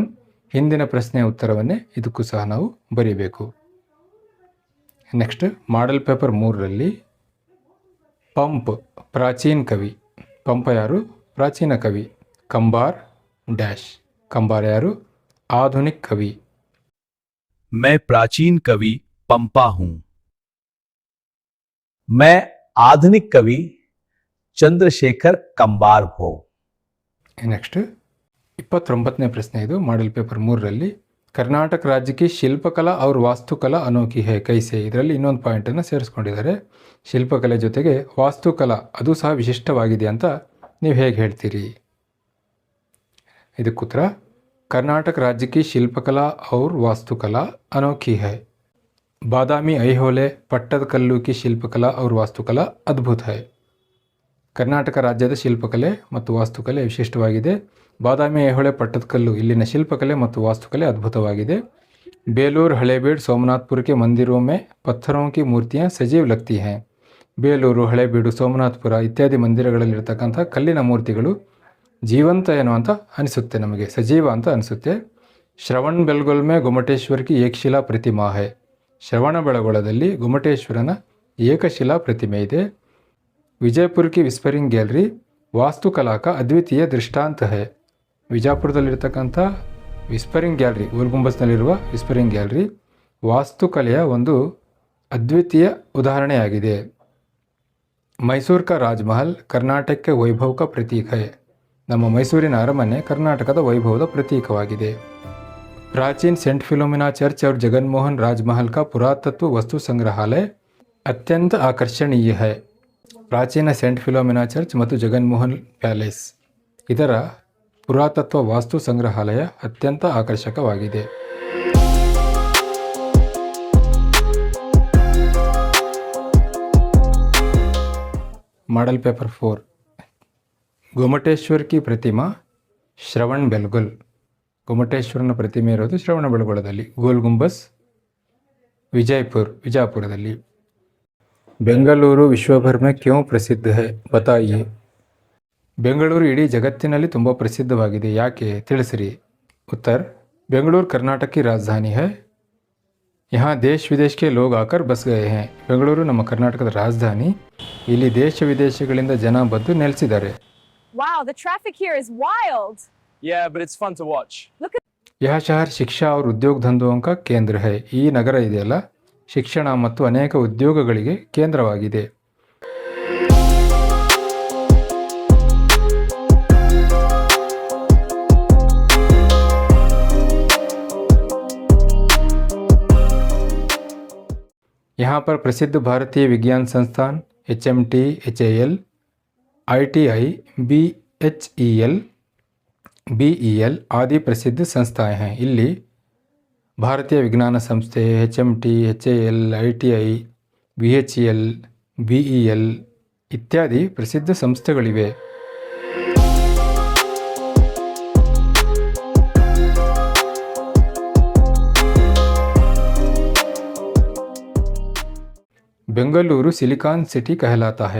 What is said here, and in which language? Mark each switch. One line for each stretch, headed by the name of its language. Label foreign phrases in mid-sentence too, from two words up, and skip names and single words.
Kannada: ಹಿಂದಿನ ಪ್ರಶ್ನೆಯ ಉತ್ತರವನ್ನೇ ಇದಕ್ಕೂ ಸಹ ನಾವು ಬರೀಬೇಕು. ನೆಕ್ಸ್ಟ್
English: model paper
Kannada: 3ರಲ್ಲಿ ಪಂಪ್ ಪ್ರಾಚೀನ ಕವಿ. ಪಂಪ ಯಾರು? ಪ್ರಾಚೀನ ಕವಿ. ಕಂಬಾರ್ ಡ್ಯಾಶ್. ಕಂಬಾರ ಯಾರು? ಆಧುನಿಕ ಕವಿ.
Hindi: मैं प्राचीन कवि पंपा हूं. मैं आधुनिक कवि चंद्रशेखर कंबार हूं.
Kannada: ನೆಕ್ಸ್ಟ್ 29ನೇ ಪ್ರಶ್ನೆ ಇದು
English: model paper
Kannada: 3ರಲ್ಲಿ ಕರ್ನಾಟಕ ರಾಜ್ಯಕ್ಕೆ
Hindi: शिल्पकला और वास्तुकला अनोखी है कैसे.
Kannada: ಇದರಲ್ಲಿ ಇನ್ನೊಂದು ಪಾಯಿಂಟನ್ನು ಸೇರಿಸ್ಕೊಂಡಿದ್ದಾರೆ. ಶಿಲ್ಪಕಲೆ ಜೊತೆಗೆ ವಾಸ್ತುಕಲಾ ಅದು ಸಹ ವಿಶಿಷ್ಟವಾಗಿದೆ ಅಂತ ನೀವು ಹೇಗೆ ಹೇಳ್ತೀರಿ? ಇದಕ್ಕುತ್ತರ, ಕರ್ನಾಟಕ ರಾಜ್ಯಕ್ಕೆ
Hindi: शिल्पकला और वास्तुकला अनोखी है. ಬಾದಾಮಿ ಐಹೊಳೆ ಪಟ್ಟದಕಲ್ಲು की शिल्पकला और वास्तुकला अद्भुत है.
Kannada: ಕರ್ನಾಟಕ ರಾಜ್ಯದ ಶಿಲ್ಪಕಲೆ ಮತ್ತು ವಾಸ್ತುಕಲೆ ವಿಶಿಷ್ಟವಾಗಿದೆ. ಬಾದಾಮಿ ಐಹೊಳೆ ಪಟ್ಟದಕಲ್ಲು ಇಲ್ಲಿನ ಶಿಲ್ಪಕಲೆ ಮತ್ತು ವಾಸ್ತುಕಲೆ ಅದ್ಭುತವಾಗಿದೆ.
Hindi: ಬೇಲೂರು ಹಳೇಬೀಡು ಸೋಮನಾಥ್ಪುರ के मंदिरों में पत्थरों की मूर्तियाँ सजीव लगती हैं.
Kannada: ಬೇಲೂರು ಹಳೇಬೀಡು ಸೋಮನಾಥ್ಪುರ ಇತ್ಯಾದಿ ಮಂದಿರಗಳಲ್ಲಿರ್ತಕ್ಕಂಥ ಕಲ್ಲಿನ ಮೂರ್ತಿಗಳು ಜೀವಂತ ಏನು ಅಂತ ಅನಿಸುತ್ತೆ, ನಮಗೆ ಸಜೀವ ಅಂತ ಅನಿಸುತ್ತೆ.
Hindi: ಶ್ರವಣ್ ಬೆಳಗೊಳ में गोमटेश्वर की एकशिला प्रतिमा है.
Kannada: ಶ್ರವಣ ಬೆಳಗೊಳದಲ್ಲಿ ಗೊಮಟೇಶ್ವರನ ಏಕಶಿಲಾ ಪ್ರತಿಮೆ ಇದೆ.
Hindi: विजयपुर की व्हिस्परिंग गैलरी वास्तुकला का अद्वितीय दृष्टांत है.
Kannada: ವಿಜಯಪುರದಲ್ಲಿರ್ತಕ್ಕಂಥ ವಿಸ್ಪರಿಂಗ್ ಗ್ಯಾಲರಿ, ಗೋಲ್ ಗುಂಬಸ್ನಲ್ಲಿರುವ ವಿಸ್ಪರಿಂಗ್ ಗ್ಯಾಲರಿ ವಾಸ್ತುಕಲೆಯ ಒಂದು ಅದ್ವಿತೀಯ ಉದಾಹರಣೆಯಾಗಿದೆ.
Hindi: मैसूर का राजमहल कर्नाटक के वैभव का प्रतीक है.
Kannada: ನಮ್ಮ ಮೈಸೂರಿನ ಅರಮನೆ ಕರ್ನಾಟಕದ ವೈಭವದ ಪ್ರತೀಕವಾಗಿದೆ.
Hindi: ಪ್ರಾಚೀನ सेंट फिलोमिना चर्च और जगनमोहन राजमहल का पुरातत्व वस्तु संग्रहालय अत्यंत आकर्षणीय है.
Kannada: ಪ್ರಾಚೀನ ಸೆಂಟ್ ಫಿಲೋಮಿನಾ ಚರ್ಚ್ ಮತ್ತು ಜಗನ್ಮೋಹನ್ ಪ್ಯಾಲೇಸ್ ಇದರ ಪುರಾತತ್ವ ವಾಸ್ತು ಸಂಗ್ರಹಾಲಯ ಅತ್ಯಂತ ಆಕರ್ಷಕವಾಗಿದೆ.
English: model paper
Hindi: 4, गोमटेश्वर की प्रतिमा ಶ್ರವಣ್ ಬೆಳಗೊಲ್.
Kannada: ಗೊಮಟೇಶ್ವರನ ಪ್ರತಿಮೆ ಇರೋದು ಶ್ರವಣ ಬೆಳಗೊಳದಲ್ಲಿ.
Hindi: ಗೋಲ್ ಗುಂಬಸ್ ವಿಜಯಪುರ್ ವಿಜಾಪುರದಲ್ಲಿ. बेंगलुरु विश्वभर में क्यों प्रसिद्ध है बताइए.
Kannada: ಬೆಂಗಳೂರು ಇಡೀ ಜಗತ್ತಿನಲ್ಲಿ ತುಂಬ ಪ್ರಸಿದ್ಧವಾಗಿದೆ, ಯಾಕೆ ತಿಳಿಸಿರಿ.
Hindi: उत्तर, बेंगलुरु कर्नाटक की राजधानी है. यहाँ देश विदेश के लोग आकर बस गए हैं.
Kannada: ಬೆಂಗಳೂರು ನಮ್ಮ ಕರ್ನಾಟಕದ ರಾಜಧಾನಿ, ಇಲ್ಲಿ ದೇಶ ವಿದೇಶಗಳಿಂದ ಜನ ಬಂದು ನೆಲೆಸಿದ್ದಾರೆ.
English: Wow, the traffic here is wild. Yeah, but it's fun to watch.
Hindi: यह शहर शिक्षा और उद्योग धंधों का केंद्र है.
Kannada: ಈ ನಗರ ಇದೆಯಲ್ಲ, ಶಿಕ್ಷಣ ಮತ್ತು ಅನೇಕ ಉದ್ಯೋಗಗಳಿಗೆ ಕೇಂದ್ರವಾಗಿದೆ.
Hindi: यहाँ पर प्रसिद्ध भारतीय विज्ञान संस्थान HMT, HAL, ITI, BHEL, BEL आदि प्रसिद्ध संस्थाएं हैं.
Kannada: ಇಲ್ಲಿ ಭಾರತೀಯ ವಿಜ್ಞಾನ ಸಂಸ್ಥೆ, HMT, HAL, ITI, BHEL, BEL ಇತ್ಯಾದಿ ಪ್ರಸಿದ್ಧ ಸಂಸ್ಥೆಗಳಿವೆ.
Hindi: बेंगलुरु सिलिकॉन सिटी कहलाता है.